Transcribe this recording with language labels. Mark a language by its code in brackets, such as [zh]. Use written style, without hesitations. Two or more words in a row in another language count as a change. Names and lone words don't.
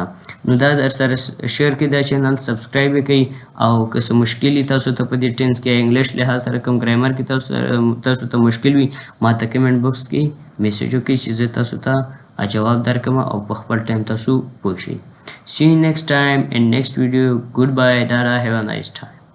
[ps] نو دا در سره شیر کړئ، دا چینل سبسکرایب یې کړئ. او که څه مشکل وي تاسو ته په دې ټینس کې انګلیش لحاظ سره کوم ګرامر کې تاسو ته مشکل وي ما ته [en] comment box [ps] کې میسج وکړئ چې زه تاسو ته جواب درکړم او په خپل ټایم تاسو پوه شئ. [en] See you next time in next video. Goodbye, Dara, have a nice time.